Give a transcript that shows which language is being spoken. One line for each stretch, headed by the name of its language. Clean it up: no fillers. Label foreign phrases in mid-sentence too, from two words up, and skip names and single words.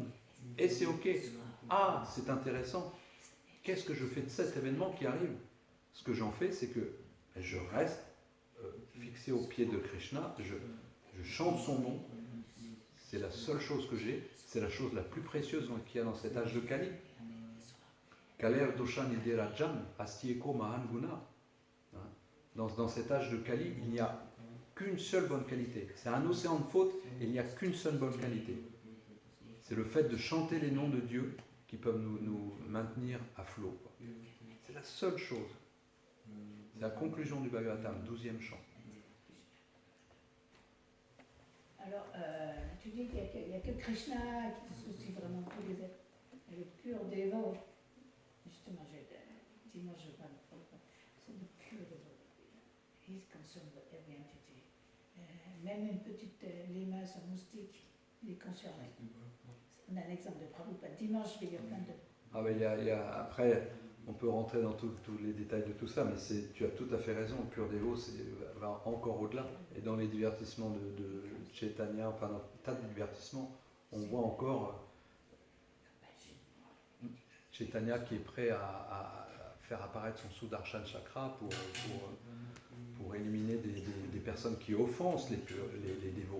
French: Et c'est ok. Ah, c'est intéressant. Qu'est-ce que je fais de cet événement qui arrive? Ce que j'en fais, c'est que je reste fixé au pied de Krishna, je chante son nom, c'est la seule chose que j'ai, c'est la chose la plus précieuse qu'il y a dans cet âge de Kali.
Sanskrit: Kaler dosha niderajan astieko mahan guna.
French: Dans cet âge de Kali, il n'y a qu'une seule bonne qualité. C'est un océan de fautes et il n'y a qu'une seule bonne qualité. C'est le fait de chanter les noms de Dieu qui peuvent nous maintenir à flot. C'est la seule chose. C'est la conclusion du Bhagavatam, 12e chant. Alors, tu dis qu'il n'y a que Krishna qui se soucie vraiment de tous les êtres. Et le pur dévot, justement, dimanche, je parle c'est le pur dévot.
English: He's concerned with every entity.
French: Même une petite limace, un moustique, il est concerné. On a un exemple de Prabhupada. Dimanche, je vais dire plein de... Ah ben, après, on peut rentrer dans tous les détails de tout ça, mais tu as tout à fait raison, le pur dévot va encore au-delà. Et dans les divertissements de Chaitanya, enfin dans un tas de divertissements, on voit encore Chaitanya qui est prêt à faire apparaître son Sudarshan Chakra pour éliminer des personnes qui offensent les dévots.